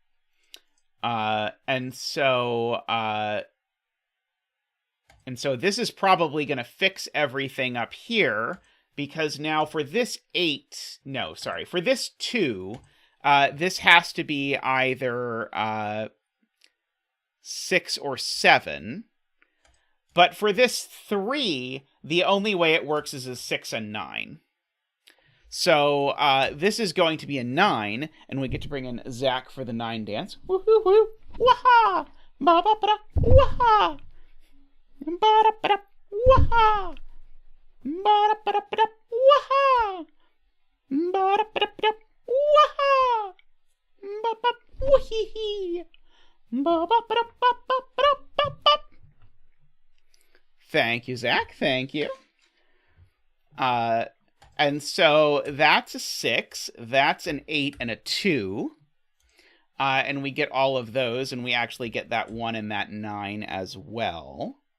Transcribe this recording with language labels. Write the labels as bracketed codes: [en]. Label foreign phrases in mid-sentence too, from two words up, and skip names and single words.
[en] And so this is probably going to fix everything up here, because now for this 2, this has to be either 6 or 7. But for this 3, the only way it works is a 6 and 9. So this is going to be a 9, and we get to bring in Zach for the 9 dance. Woo-hoo-hoo! Wah-ha! Ba-ba-ba-da! Wah-ha! Ba-da-ba-da! Wah-ha! Ba-da-ba-da-ba-da! Wah-ha! Ba-da-ba-da-ba-da! Wah-ha! Ba-ba! Wee-hee-hee! Ba-ba-ba-da-ba-ba-ba-ba-ba! Thank you, Zach. Thank you. And so that's a 6, that's an 8, and a 2. And we get all of those, and we actually get that 1 and that 9 as well.